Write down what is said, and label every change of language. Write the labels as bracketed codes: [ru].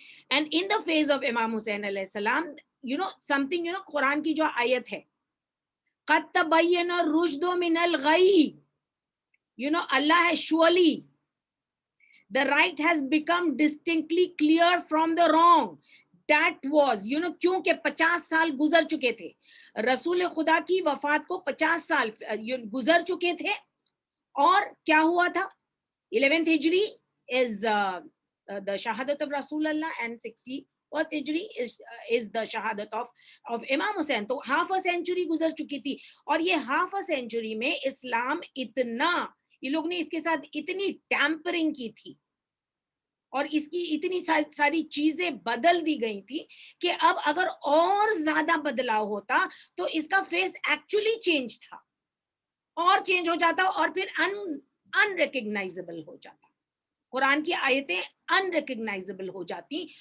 [en] and in the phase of امام حسین علیہ السلام, something, قرآن کی جو آیت ہے [ar] قد تبین الرشد من الغی, [en] Allah has surely, the right has become distinctly clear from the wrong. That was, [ur] کیونکہ 50 سال گزر چکے تھے, رسول خدا کی وفات کو 50 سال گزر چکے تھے. اور کیا ہوا تھا, 11th ہجری [en] is the shahadat of Rasul Allah, and 61st hijri is the shahadat of Imam Hussain. [ur] تو [en] half a century [ur] گزر چکی تھی, اور یہ half a century میں اسلام اتنا, یہ لوگ نے اس کے ساتھ اتنی ٹیمپرنگ کی تھی اور اس کی اتنی ساری چیزیں بدل دی گئی تھی کہ اب اگر اور زیادہ بدلاؤ ہوتا تو اس کا فیس ایکچولی چینج تھا, اور چینج ہو جاتا اور پھر انریکگنائزبل ہو جاتا, قرآن کی آیتیں انریکگنائزبل ہو جاتی.